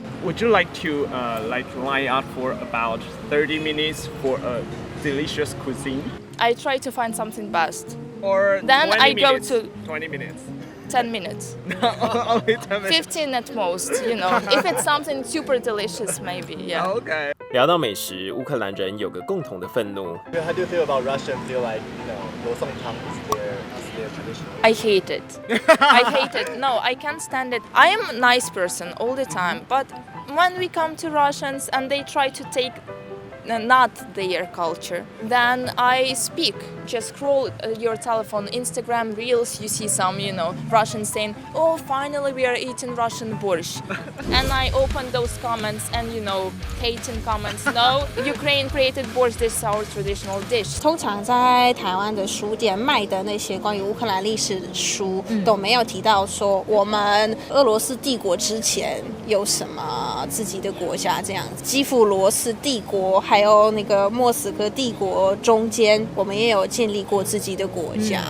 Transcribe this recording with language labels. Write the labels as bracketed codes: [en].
[en] Would you like to line up for about 30 minutes for a delicious cuisine? I try to find something best. Or then 20 I minutes? go to 20 minutes. 10 minutes. Only 10 minutes. 15 at most, If it's something super delicious, maybe, yeah. Okay. [zh] 聊到美食，乌克兰人有个共同的愤怒。 [en] How do you feel about Russian? Feel like罗宋汤 is their tradition? I hate it. I hate it. No, I can't stand it. I am a nice person all the time, but when we come to Russians and they try to take not their culture, then I speak. Just scroll your telephone, Instagram Reels, you see some, Russians saying, oh, finally we are eating Russian borscht. And I open those comments and, hating comments. No, Ukraine created borscht, this is our traditional dish. [zh] 通常在台湾的书店卖的那些关于乌克兰历史的书，都没有提到说我们俄罗斯帝国之前有什么自己的国家这样子。基辅罗斯帝国还有那个莫斯科帝国中间，我们也有建立过自己的国家。